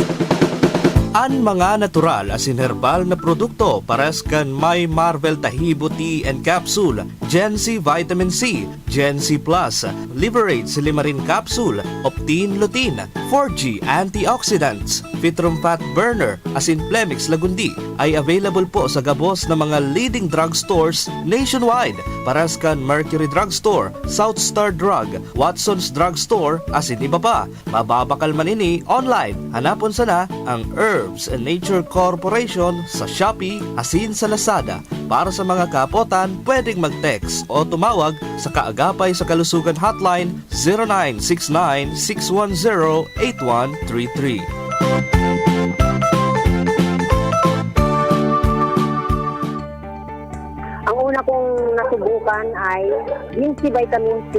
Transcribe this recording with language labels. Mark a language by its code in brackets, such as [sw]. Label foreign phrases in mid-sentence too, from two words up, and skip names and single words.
[bik] Ang mga natural asin herbal na produkto pares kan may Marvel Tahibo Tea and Capsule, Gen C Vitamin C, Gen C Plus, Liberate Silimarin Capsule, Optin Lutein, 4G Antioxidants, Vitrum Fat Burner, asin Plemix Lagundi ay available po sa gabos ng mga [en] leading drugstores nationwide. [bik] Pares kan Mercury Drugstore, South Star Drug, Watson's Drugstore, asin iba pa. Mababakal manini online. Hanapon sana ang Herbs and Nature Corporation sa Shopee, asin sa Lazada. [tl] Para sa mga kapotan, pwedeng mag-text o tumawag sa Kaagapay sa Kalusugan Hotline 0969-610-8133. Ang una kong nasubukan ay yung si Vitamin C.